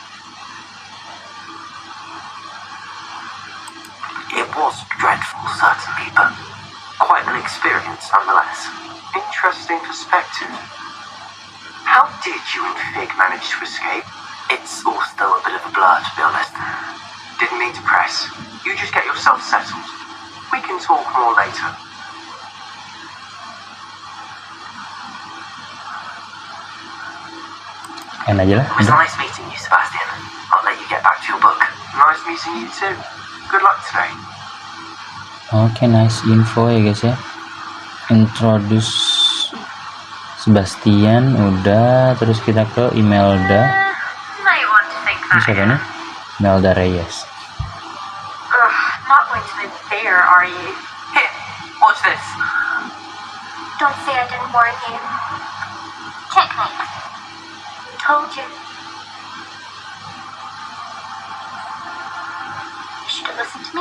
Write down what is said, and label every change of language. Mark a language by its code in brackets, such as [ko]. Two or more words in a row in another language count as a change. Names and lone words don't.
[en] It was dreadful, certainly, but quite an experience nonetheless. Interesting perspective. How did you and Fig manage to escape? It's all still a bit of a blur, to be honest. Didn't mean to press. You just get yourself settled. We can talk more later. [id] Enak aja lah. [en] It was nice meeting you, Sebastian. I'll let you get back to your book. Nice meeting you too. Good luck today. [id] Oke, [en] nice info [id] ya guys ya. Introduce Sebastian udah, terus kita ke Imelda. [en] Might want to think [id] Ini [en] that. [id] siapa nih? [en] Imelda Reyes. Ugh, not going to live there, are you? Here, watch this. Don't say I didn't warn you. Checkmate. Told you. You should have listened to me.